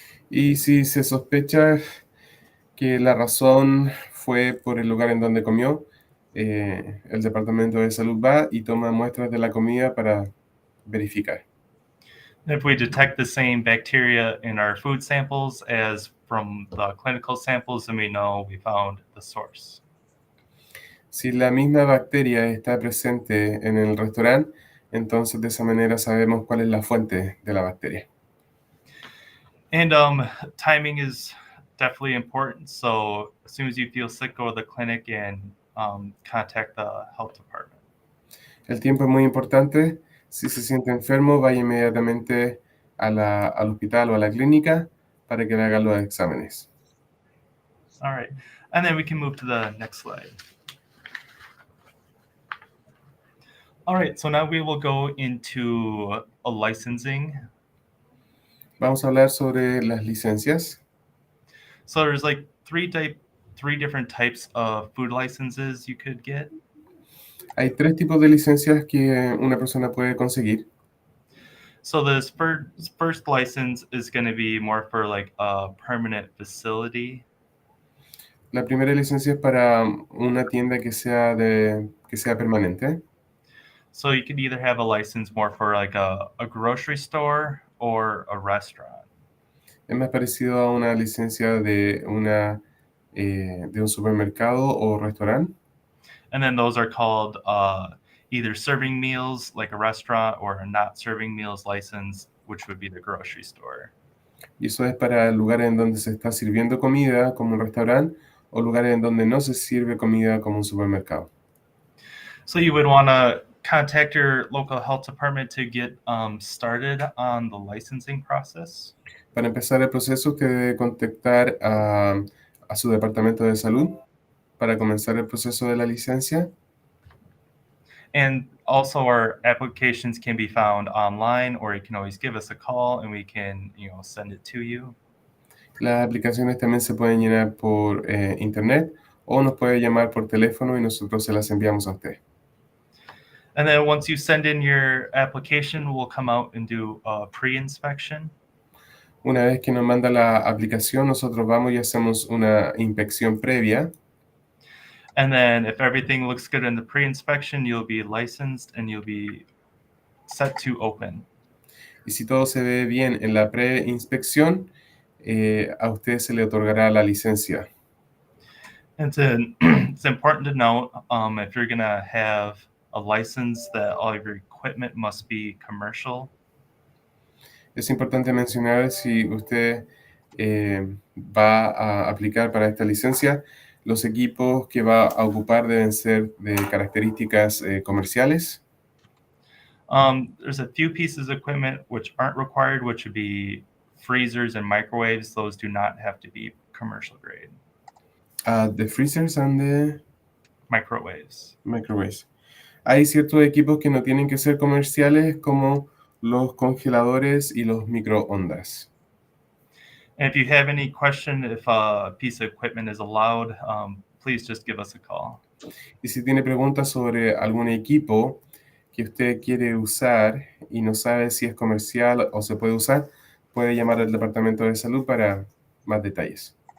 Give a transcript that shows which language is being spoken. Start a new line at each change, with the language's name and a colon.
Spanish: Y si se sospecha que la razón fue por el lugar en donde comió, el Departamento de Salud va y toma muestras de la comida para verificar.
English: If we detect the same bacteria in our food samples as from the clinical samples, then we know we found the source.
Spanish: Si la misma bacteria está presente en el restaurante, entonces de esa manera sabemos cuál es la fuente de la bacteria.
English: And timing is definitely important. So as soon as you feel sick, go to the clinic and contact the health department.
Spanish: El tiempo es muy importante. Si se siente enfermo, vaya inmediatamente al hospital o a la clínica para que le hagan los exámenes.
English: All right. And then we can move to the next slide. All right. So now we will go into a licensing.
Spanish: Vamos a hablar sobre las licencias.
English: So there's like three different types of food licenses you could get.
Spanish: Hay 3 tipos de licencias que una persona puede conseguir.
English: So this first license is going to be more for like a permanent facility.
Spanish: La primera licencia es para una tienda que sea permanente.
English: So you could either have a license more for like a grocery store or a restaurant.
Spanish: Es más parecido a una licencia de un supermercado o restaurante.
English: And then those are called either serving meals like a restaurant or a not serving meals license, which would be the grocery store.
Spanish: Y eso es para lugares en donde se está sirviendo comida, como un restaurante, o lugares en donde no se sirve comida, como un supermercado.
English: So you would want to contact your local health department to get started on the licensing process.
Spanish: Para empezar el proceso, usted debe contactar a su departamento de salud para comenzar el proceso de la licencia.
English: And also our applications can be found online, or you can always give us a call and we can, send it to you.
Spanish: Las aplicaciones también se pueden llenar por internet o nos puede llamar por teléfono y nosotros se las enviamos a usted.
English: And then once you send in your application, we'll come out and do a pre-inspection.
Spanish: Una vez que nos manda la aplicación, nosotros vamos y hacemos una inspección previa.
English: And then if everything looks good in the pre-inspection, you'll be licensed and you'll be set to open.
Spanish: Y si todo se ve bien en la pre-inspección, a usted se le otorgará la licencia.
English: And it's important to note, if you're going to have a license, that all of your equipment must be commercial.
Spanish: Es importante mencionar, si usted va a aplicar para esta licencia, los equipos que va a ocupar deben ser de características comerciales.
English: There's a few pieces of equipment which aren't required, which would be freezers and microwaves. Those do not have to be commercial grade. The freezers and the Microwaves. microwaves.
Spanish: Hay ciertos equipos que no tienen que ser comerciales, como los congeladores y los microondas.
English: And if you have any question if a piece of equipment is allowed, please just give us a call.
Spanish: Y si tiene preguntas sobre algún equipo que usted quiere usar y no sabe si es comercial o se puede usar, puede llamar al Departamento de Salud para más detalles.